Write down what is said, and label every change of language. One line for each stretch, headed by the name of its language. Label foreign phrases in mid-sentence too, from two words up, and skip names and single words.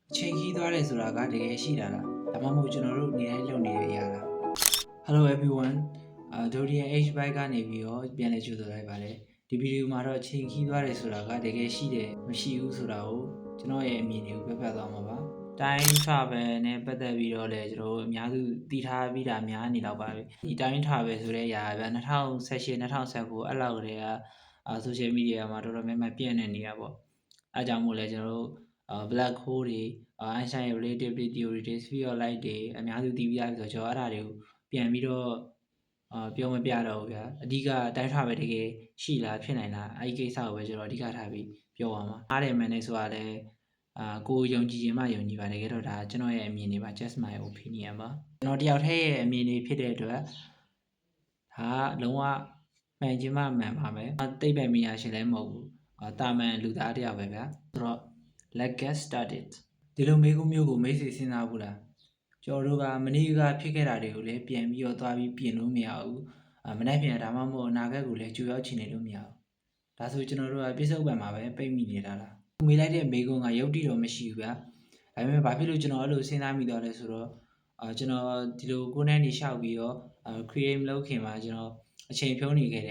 Burmese: ချိန်ခီးသွားတယ်ဆိုတာကတကယ်ရှိတာလားဒါမှမဟုတ်ကျွန်တော်တို့နေတိုင်းလုပ်နေတဲ့အရာလား
English: Hello everyone
Burmese: Dorian H bike ကနေပြီးတော့ပြန်လည်ကြိုဆိုလိုက်ပါတယ်ဒီဗီဒီယိုမှာတော့ချိန်ခီးသွားတယ်ဆိုတာကတကယ်ရှိတယ်မရှိဘူးဆိုတာကိုကျွန်တော်ရဲ့အမြင်တွေကိုပြပြသွားမှာပါ
English: Time travel
Burmese: နဲ့ပတ် သက်ပြီးတော့လည်းကျွန်တော်တို့အများစုသိထားပြီးတာများနေတော့ပါပဲဒီ
English: Time travel
Burmese: ဆိုတဲ့အရာက2018 2019အဲ့လောက်ကတည်းက
English: social media
Burmese: မှာတော်တော်များများပြန့်နေနေတာပေါ့အဲကြောင့်မို့လဲကျွန်တော်တို့
English: black hole
Burmese: တွေ Einstein relativity theory တွေ
English: sphere of light
Burmese: တွေအများစုသိပြီးသားဆိုတော့ကျွန်တော်အဲ့ဒါတွေကိုပြန်ပြီးတော့ပြောမပြတော့ဘူးဗျာအဓိကတိုင်းထားပဲတကယ်ရှိလားဖြစ်နိုင်လားအဲ့ဒီကိစ္စ ကိုပဲကျွန်တော်အဓိကထားပြီးပြောပါမှာအားတယ်မှန်နေဆိုတာလဲကိုယုံကြည်ရင်မှယုံကြည်ပါတကယ်တော့ဒါကျွန်တော်ရဲ့အမြင်တွေပါ
English: just my
Burmese: opinion ပါကျွန်တော်တယောက်တည်းရဲ့အမြင်တွေဖြစ်တဲ့အတွက်ဒါလုံးဝမှန်ခြင်းမှမှန်ပါမယ်သိပ္ပံပညာရှင်လည်းမဟုတ်ဘူးတာမန်လူသားတယောက်ပဲဗျာဆိုတော့
English: let's get started
Burmese: ဒီလိုမေးခွန်းမျိုးကိုမိတ်ဆွေစဉ်းစားဘူးလားကျွန်တော်တို့ကမနေ့ကဖြစ်ခဲ့တာတွေကိုလည်းပြန်ပြီးတော့သွားပြီးပြင်လို့မရဘူးမနေ့ပြန်ဒါမှမဟုတ်အနာဂတ်ကိုလည်းကြိုရောက်ချင်နေလို့မရဘူးဒါဆို ကျွန်တော်တို့ကပြစ္ဆုတ်ပံမှာပဲပိတ်မိနေတာလားမေးလိုက်တဲ့မေးခွန်းကယုတ်တိတော့မရှိဘူးဗျာဒါပေမဲ့ဘာဖြစ်လို့ကျွန်တော်အဲ့လိုစဉ်းစားမိတော့လဲဆိုတော့ကျွန်တော်ဒီလိုကိုယ်နဲ့နေလျှောက်ပြီးတော့create မလုပ်ခင်မှာကျွန်တော်အချိန်ဖြုံးနေခဲ့တယ်